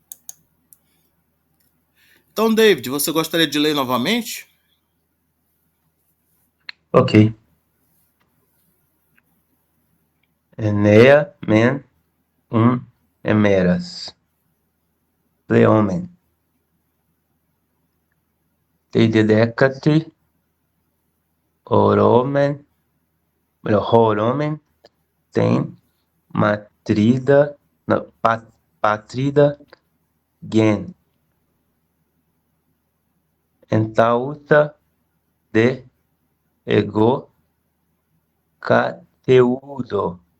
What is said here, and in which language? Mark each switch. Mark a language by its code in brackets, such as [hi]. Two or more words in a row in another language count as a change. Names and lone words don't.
[pt] Então, David, você gostaria de ler novamente? [el] Ok. Ἐννέα μὲν ἤματα. Πλέομεν. Τῇ δὲ δεκάτῃ ὁρῶμεν τὴν πατρίδα γῆν. Ἐνταῦθα δὲ ἐγὼ καθεύδω.